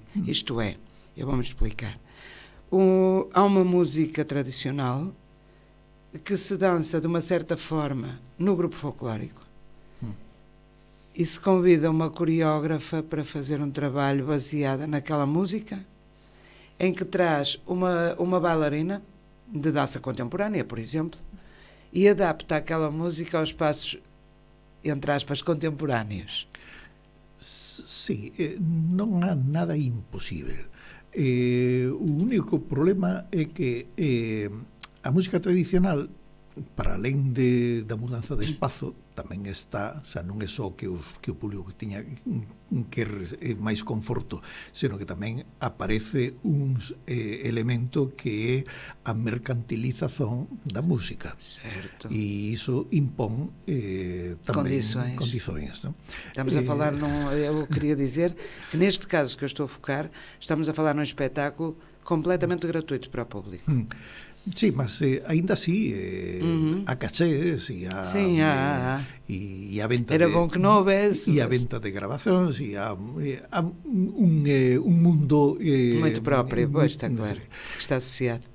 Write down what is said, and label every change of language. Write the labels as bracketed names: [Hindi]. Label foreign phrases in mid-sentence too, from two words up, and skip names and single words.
[Portuguese] Isto é, eu vou-me explicar. Há uma música tradicional que se dança de uma certa forma no grupo folclórico e se convida uma coreógrafa para fazer um trabalho baseado naquela música, em que traz uma bailarina de dança contemporânea, por exemplo, e adapta aquela música aos passos, entre aspas, contemporâneos. [Galician] Sí, non há nada imposible. O único problema é que a música tradicional, para alén da mudanza de espazo, tamén está, xa non é só que o público que tiña que máis conforto, senón que tamén aparece un elemento que é a mercantilización da música. [Portuguese] Certo. [Galician] E iso impón tamén condições, non? [Portuguese] Estamos a falar eu queria dizer que neste caso que eu estou a focar, estamos a falar num espetáculo completamente gratuito para o público. [Galician] Sí, mas ainda así a cachés e a venta era bom que non houvese e a venta de grabacións e a un mundo moito propio, pois está claro que está asociado.